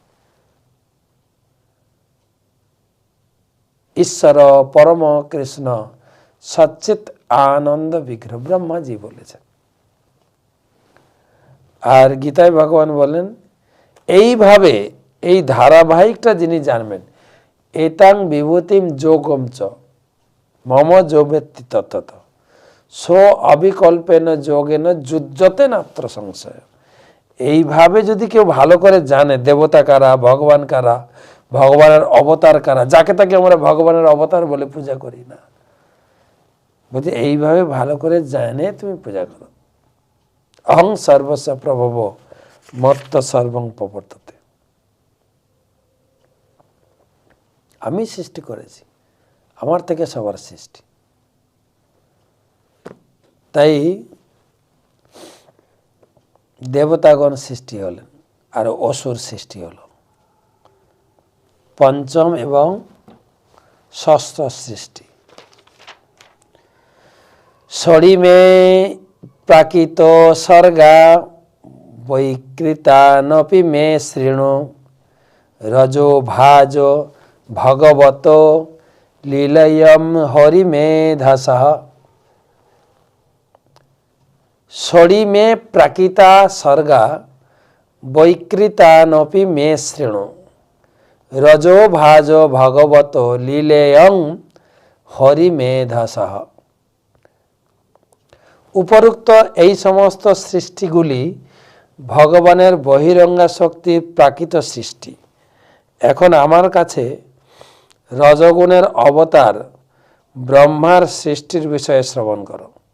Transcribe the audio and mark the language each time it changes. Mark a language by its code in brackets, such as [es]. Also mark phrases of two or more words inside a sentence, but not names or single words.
[sa] ঈশ্বর পরম কৃষ্ণ সচ্চিত আনন্দ বিগ্রহ, [bn] ব্রহ্মাজি বলেছেন। আর গীতায় ভগবান বলেন এইভাবে এই ধারাবাহিকটা যিনি জানবেন, [sa] এতাং বিভূতিম যোগম চ মম যোবেত্তি তত্ত্বত সো অবিকল্পেন যোগেন যুজ্যতে নাত্র সংশয়। [bn] এইভাবে যদি কেউ ভালো করে জানে দেবতা কারা, ভগবান কারা, ভগবানের অবতার কারা, যাকে তাকে আমরা ভগবানের অবতার বলে পূজা করি না, বলছি এইভাবে ভালো করে জানে তুমি পূজা করো। [sa] অহং সর্বস্ব প্রভব মত্ত সর্বং প্রবর্ততে। [bn] আমি সৃষ্টি করেছি, আমার থেকে সবার সৃষ্টি। তাই দেবতাগণ সৃষ্টি হলেন আর অসুর সৃষ্টি হলো, পঞ্চম এবং ষষ্ঠ সৃষ্টি। [sa] সরিমে প্রাকৃত স্বর্গা বৈকৃতানপি মে শৃণু রজো ভাজ ভগবত লীলয়ম হরিমেধসঃ। সরিমে প্রাকৃতা স্বর্গা বৈকৃতানপি মে শৃণু রজো ভাজ ভগবত লীলেয়ং হরিমেধসঃ। [bn] উপরোক্ত এই সমস্ত সৃষ্টিগুলি ভগবানের বহিরঙ্গা শক্তির প্রাকৃত সৃষ্টি। এখন আমার কাছে রজগুণের অবতার ব্রহ্মার সৃষ্টির বিষয়ে শ্রবণ করো।